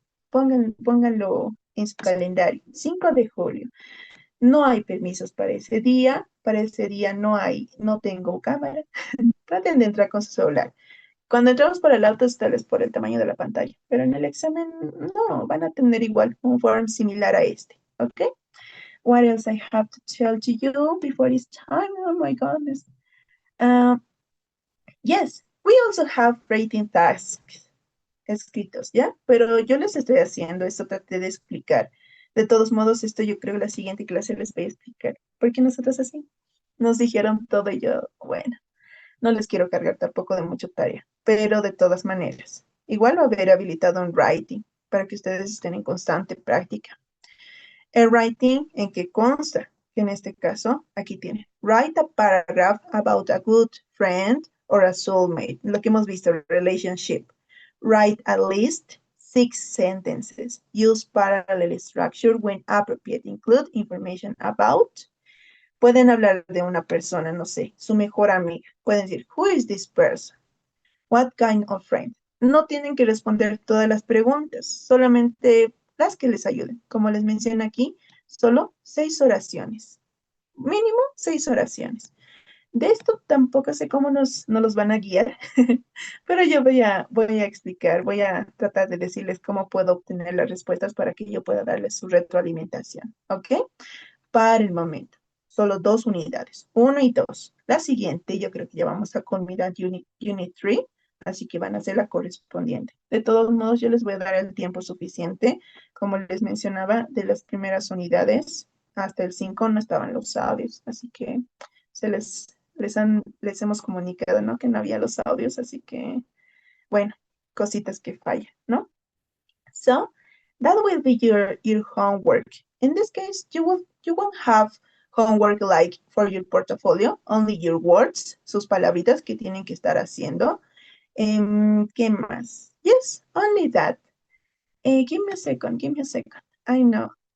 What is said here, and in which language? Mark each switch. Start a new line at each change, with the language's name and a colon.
Spanish: Pónganlo en su calendario. 5 de julio. No hay permisos para ese día. Para ese día no tengo cámara. Traten de entrar con su celular. Cuando entramos por el auto, tal vez por el tamaño de la pantalla, pero en el examen no, van a tener igual un form similar a este, ¿ok?
English: What else I have to tell to you before it's time? Oh my goodness. Yes, we also have rating tasks
Spanish: escritos, ¿ya? Pero yo les estoy haciendo, esto traté de explicar. De todos modos, esto yo creo que la siguiente clase les voy a explicar. Porque nosotros así nos dijeron todo y yo, bueno. No les quiero cargar tampoco de mucha tarea, pero de todas maneras, igual va a haber habilitado un writing para que ustedes estén en constante práctica. El writing en que consta, que en este caso, aquí tiene,
English: write a paragraph about a good friend or a soulmate,
Spanish: lo que hemos visto, relationship.
English: Write at least 6 sentences. Use parallel structure when appropriate. Include information about.
Spanish: Pueden hablar de una persona, no sé, su mejor amiga. Pueden decir,
English: who is this person? What kind of friend?
Spanish: No tienen que responder todas las preguntas, solamente las que les ayuden. Como les menciono aquí, solo 6 oraciones. Mínimo 6 oraciones. De esto tampoco sé cómo nos los van a guiar, pero yo voy a explicar, voy a tratar de decirles cómo puedo obtener las respuestas para que yo pueda darles su retroalimentación, ¿ok? Para el momento, solo 2 unidades, 1 y 2. La siguiente, yo creo que ya vamos a culminar Unit 3, así que van a ser la correspondiente. De todos modos, yo les voy a dar el tiempo suficiente. Como les mencionaba, de las primeras unidades hasta el 5 no estaban los audios, así que les hemos comunicado, ¿no? Que no había los audios, así que, bueno, cositas que fallan, ¿no?
English: So, that will be your homework. In this case, you won't have homework like for your portfolio, only your words,
Spanish: sus palabritas que tienen que estar haciendo. ¿Qué más?
English: Yes, only that. Give me a second. I know.